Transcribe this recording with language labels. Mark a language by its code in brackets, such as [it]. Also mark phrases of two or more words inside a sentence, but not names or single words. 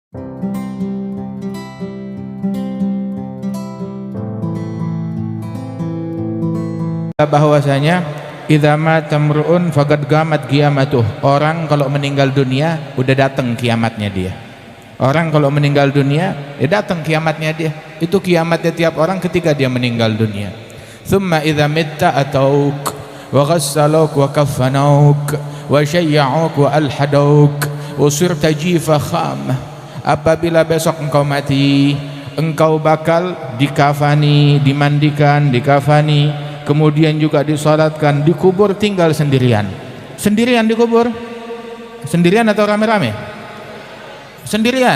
[ar] Bahwasanya إذا مات المرء فقد قامت قيامته. [id] Orang kalau meninggal dunia udah datang kiamatnya dia. Orang kalau meninggal dunia ya datang kiamatnya dia. Itu kiamatnya tiap orang ketika dia meninggal dunia. [ar] ثم إذا مت أتوك وغسلوك وكفنوك وشيعوك وألحدوك وصرت جيفة خام. [id] Apabila besok engkau mati, engkau bakal dikafani, dimandikan, dikafani, kemudian juga disolatkan, dikubur, tinggal sendirian. Sendirian dikubur? Sendirian atau rame-rame? Sendirian.